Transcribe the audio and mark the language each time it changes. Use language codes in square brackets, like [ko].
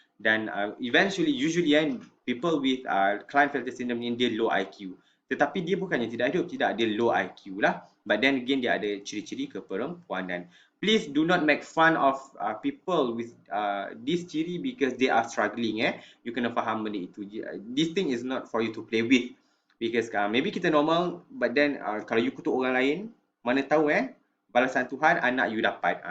[en] Dan usually people with Klinefelter syndrome [ms] ni dia [en] low IQ. [ms] Tetapi dia bukannya tidak ada low IQ lah. [en] But then again, [ms] dia ada ciri-ciri keperempuanan. [en] Please do not make fun of people with this ciri because they are struggling. [ms] You kena faham benda itu. [en] This thing is not for you to play with. Because maybe [ms] kita normal, [en] but then [ms] kalau you kutuk orang lain, mana tahu balasan Tuhan anak you dapat.